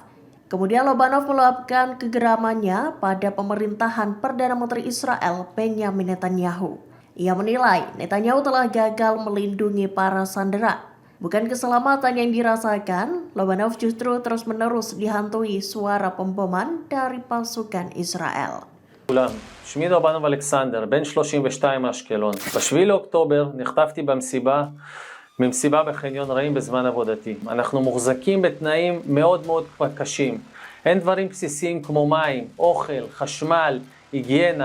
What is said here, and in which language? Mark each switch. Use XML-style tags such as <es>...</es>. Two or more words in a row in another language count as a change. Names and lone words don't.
<id>Kemudian Lobanov meluapkan kegeramannya pada pemerintahan Perdana Menteri Israel Benjamin Netanyahu. Ia menilai Netanyahu telah gagal melindungi para sandera. Bukan keselamatan yang dirasakan, Lobanov justru terus-menerus dihantui suara pemboman dari pasukan Israel.</id> <he>שמי לובנוב אלכסנדר, בן 32 מאשקלון. ב-7 לאוקטובר נחטפתי ממסיבה בחניון רעים בזמן עבודתי. אנחנו מוחזקים בתנאים מאוד מאוד קשים. אין דברים בסיסיים כמו מים, אוכל, חשמל, היגיינה.</he>